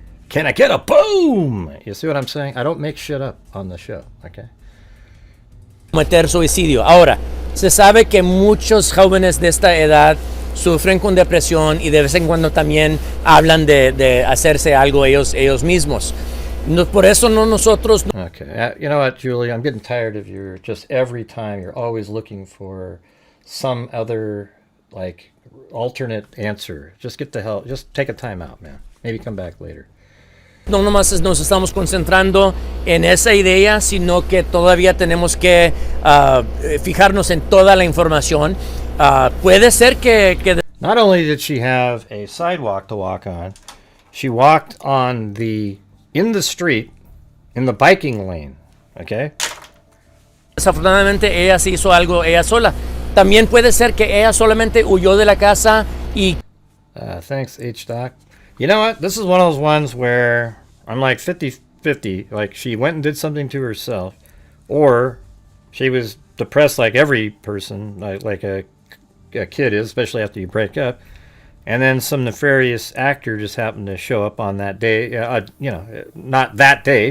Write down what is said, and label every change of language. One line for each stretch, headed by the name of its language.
English: Can I get a boom? You see what I'm saying? I don't make shit up on the show, okay?
Spanish: Cometer suicidio. Ahora, se sabe que muchos jóvenes de esta edad sufren con depresión y de vez en cuando también hablan de hacerse algo ellos mismos. Por eso nosotros...
English: Okay, you know what, Julie? I'm getting tired of your just every time you're always looking for some other alternate answer. Just get the hell. Just take a time out, man. Maybe come back later.
Spanish: No nomás nos estamos concentrando en esa idea, sino que todavía tenemos que fijarnos en toda la información. Puede ser que...
English: Not only did she have a sidewalk to walk on, she walked in the street, in the biking lane, okay?
Spanish: Desafortunadamente ella se hizo algo ella sola. También puede ser que ella solamente huyó de la casa y...
English: Thanks, H-Doc. You know what? This is one of those ones where I'm like 50-50. Like she went and did something to herself, or she was depressed like every person, like a kid is, especially after you break up. And then some nefarious actor just happened to show up on that day. Not that day.